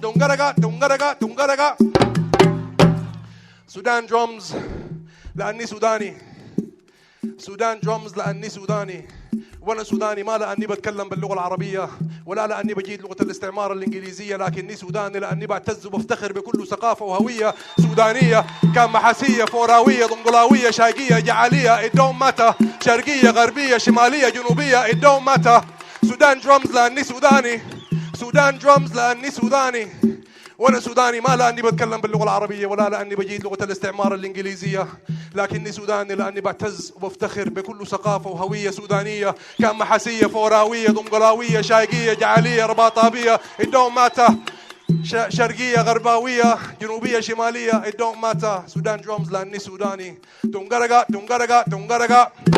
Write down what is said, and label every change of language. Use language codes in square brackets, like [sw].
[ar] Dungaraga, Dungaraga, Dungaraga. [en] Sudan drums [ar] لأني سوداني. [en] Sudan drums [ar] لأني سوداني. وأنا سوداني ما لأني بتكلم باللغة العربية ولا لأني بجيد لغة الاستعمار الإنجليزية، لكني سوداني لأني بعتز وبفتخر بكل ثقافة وهوية سودانية، كان محاسية فوراوية ضنقلاوية شاقية جعالية. [en] It don't matter. [ar] شرقية غربية شمالية جنوبية. [en] It don't matter. Sudan drums [ar] لأني سوداني. Sudan drums لأني سوداني. وأنا سوداني ما لأني بتكلم باللغة العربية ولا لأني بجيد لغة الاستعمار الإنجليزية، لكني سوداني لأني بعتز وبفتخر بكل ثقافة وهوية سودانية، كان محاسية فوراوية ضنقلاوية شاقية جعالية رباطابية. [en] It don't matter. [ar] شرقية غرباوية جنوبية شمالية. [en] It don't matter. Sudan drums [ar] لأني سوداني. [en] تونغرقا تونغرقا تونغرقا.